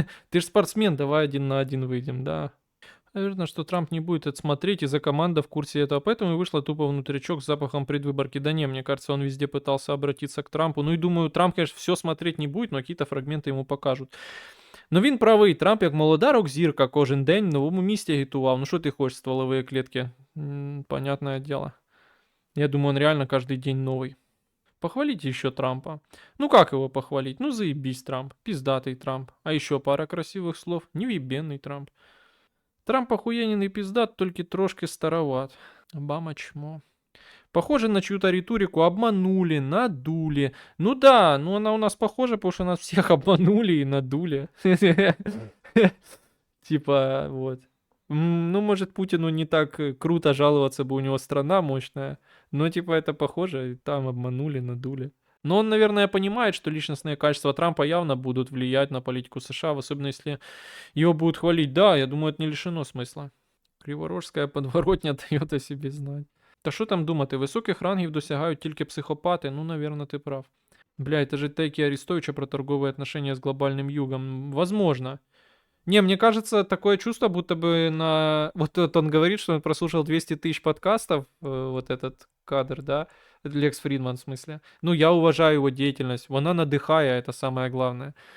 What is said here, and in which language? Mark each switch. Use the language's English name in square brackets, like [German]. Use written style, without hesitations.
[Russian] Ты же спортсмен, давай 1 на 1 выйдем, да. Наверное, что Трамп не будет это смотреть, и за команда в курсе этого, поэтому и вышла тупо внутричок с запахом предвыборки. Да не, мне кажется, он везде пытался обратиться к Трампу. Ну и думаю, Трамп, конечно, все смотреть не будет, но какие-то фрагменты ему покажут. [Ukrainian] Но він правий, Трамп як молода рок-зірка кожен день в новому місті агітував. Ну що ти хочеш, [Russian] стволовые клетки? Понятное дело. Я думаю, он реально каждый день новый. Похвалите еще Трампа. Ну как его похвалить? Ну заебись Трамп, пиздатый Трамп. А еще пара красивых слов. Невъебенный Трамп. Трамп охуенный пиздат, только трошки староват. Обама чмо. Похоже на чью-то риторику, обманули, надули. Ну да, ну она у нас похожа, потому что нас всех обманули и надули. Типа, вот. Ну, может, Путину не так круто жаловаться бы, у него страна мощная. Но, типа, это похоже, там обманули, надули. Но он, наверное, понимает, что личностные качества Трампа явно будут влиять на политику США, особенно если его будут хвалить. Да, я думаю, это не лишено смысла. Криворожська подворотня дает о себе знать. [Ukrainian] Та що там думати, високих рангів досягають тільки психопати? [Russian] Ну, наверное, ты прав. Бля, это же тейки Арестовича про торговые отношения с глобальным югом. Возможно. Не, мне кажется, такое чувство, будто бы на... Вот он говорит, что он прослушал 200 тысяч подкастов, вот этот кадр, да? Лекс Фридман, в смысле. Ну, я уважаю его деятельность. Она надыхая, это самое главное.